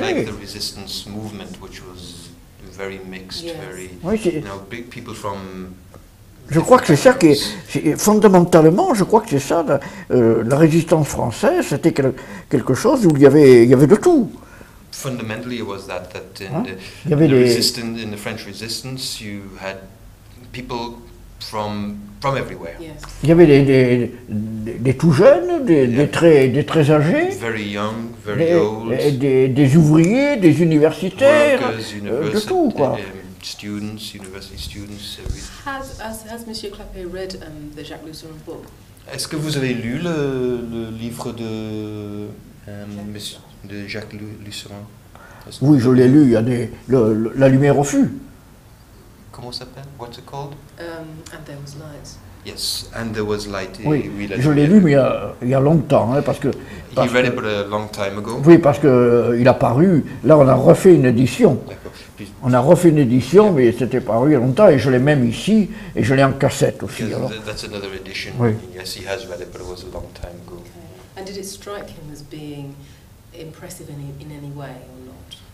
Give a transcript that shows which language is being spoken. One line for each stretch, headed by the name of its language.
English: Like the resistance movement, which was very mixed, Yes. very,
French: Oui,
English: you know, big people from.
French: je crois que c'est ça qui est, fondamentalement, je crois que c'est ça, la résistance française, c'était quelque chose où il y avait de tout.
English: Fundamentally, it was that
French: Hein?
English: in the French resistance, you had people from everywhere. Yes.
French: Il y avait des tout jeunes, des très âgés,
English: Very young, very old.
French: des ouvriers, des universitaires,
English: Workers,
French: de tout, quoi.
English: Students, university students. Has Monsieur Clapier read the Jacques Lucéron book?
French: Est-ce que vous avez lu le livre de Jacques Lucéron? Oui, je l'ai lu, il y a La lumière au fût. Comment ça s'appelle?
English: What's it called? And There Was Light. Yes, And There Was Light.
French: Oui, je l'ai lu, mais il y a longtemps, hein, parce que...
English: You read it but a long time ago?
French: Oui, parce qu'il a paru, là on a refait une édition. D'accord. On a refait une édition, mais c'était paru il y a longtemps, et je l'ai même ici, et je l'ai en cassette aussi.
English: Because
French: Alors.
English: that's another edition.
French: Oui.
English: Yes, he has read it, but it was a long time ago. Okay. And did it strike him as being impressive in any way or not?